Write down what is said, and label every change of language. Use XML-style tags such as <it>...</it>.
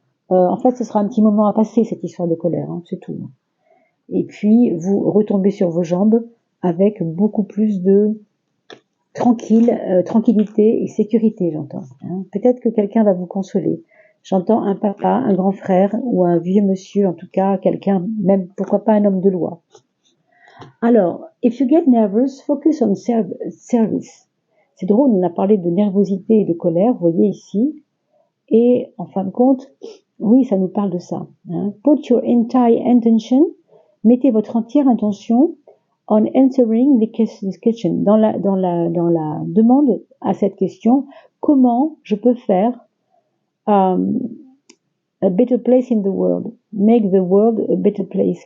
<fr>En fait, ce sera un petit moment à passer, cette histoire de colère, hein, c'est tout. Et puis, vous retombez sur vos jambes avec beaucoup plus de tranquillité et sécurité, j'entends. Hein. Peut-être que quelqu'un va vous consoler. J'entends un papa, un grand frère ou un vieux monsieur, en tout cas, quelqu'un, même pourquoi pas un homme de loi.</fr> <en>Alors, if you get nervous, focus on service.</en> <fr>C'est drôle, on a parlé de nervosité et de colère, vous voyez ici. Et en fin de compte, oui, ça nous parle de ça.</fr> <en>Hein. Put your entire intention,</en> <fr>mettez votre entière intention</fr> <en>on answering the question,</en> <fr>dans la demande à cette question, comment je peux faire</fr> <en>a better place in the world, make the world a better place.</en>